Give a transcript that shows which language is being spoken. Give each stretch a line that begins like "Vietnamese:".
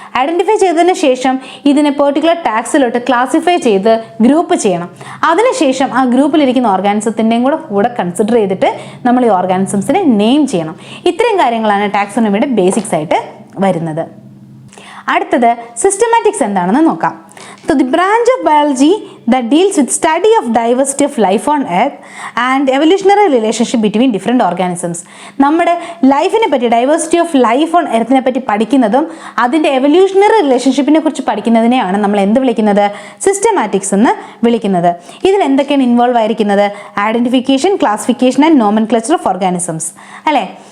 Malayalam: Identify ചെയ്തതിന് ശേഷം ഇതിനെ പെർട്ടിക്കുലർ ടാക്സിലോട്ട് ക്ലാസിഫൈ ചെയ്ത് ഗ്രൂപ്പ് ചെയ്യണം. അതിനുശേഷം ആ ഗ്രൂപ്പിലിരിക്കുന്ന ഓർഗാനിസത്തിൻ്റെയും കൂടെ കൺസിഡർ ചെയ്തിട്ട് നമ്മൾ ഈ ഓർഗാനിസംസിനെ നെയിം ചെയ്യണം. ഇത്രയും കാര്യങ്ങളാണ് ടാക്സോണമിയുടെ ബേസിക്സ് ആയിട്ട് വരുന്നത്. അടുത്തത് സിസ്റ്റമാറ്റിക്സ് എന്താണെന്ന് നോക്കാം.
English: So the branch of biology that deals with study of diversity of life on earth and evolutionary relationship between different organisms.
Malayalam: നമ്മുടെ ലൈഫിനെ പറ്റി,
English: diversity of life on
Malayalam: എർത്തിനെ പറ്റി പഠിക്കുന്നതും അതിൻ്റെ എവല്യൂഷണറി റിലേഷൻഷിപ്പിനെ കുറിച്ച് പഠിക്കുന്നതിനെയാണ് നമ്മൾ എന്ത് വിളിക്കുന്നത്? സിസ്റ്റമാറ്റിക്സ് എന്ന് വിളിക്കുന്നത്. ഇതിൽ എന്തൊക്കെയാണ് ഇൻവോൾവ് ആയിരിക്കുന്നത്?
English: identification, classification and nomenclature of organisms
Malayalam: അല്ലേ.